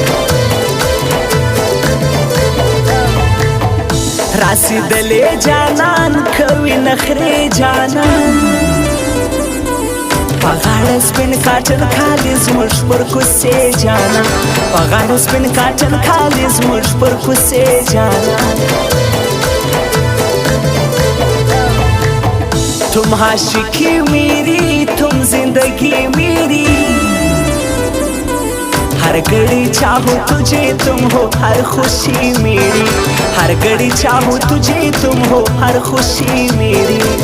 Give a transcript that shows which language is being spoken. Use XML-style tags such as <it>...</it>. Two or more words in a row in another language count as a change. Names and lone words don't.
<ps>رسېدلې جانان کوي نخرې جانان په غاړه سپین کاټن کالي زموږ پر کوڅې جانان په غاړه سپین کاټن کالي زموږ پر کوڅې جانان</ps> <hi>तुम आशिकी मेरी तुम जिंदगी मेरी हर घड़ी चाहो तुझे तुम हो हर खुशी मेरी हर घड़ी चाहो तुझे तुम हो हर खुशी मेरी</hi>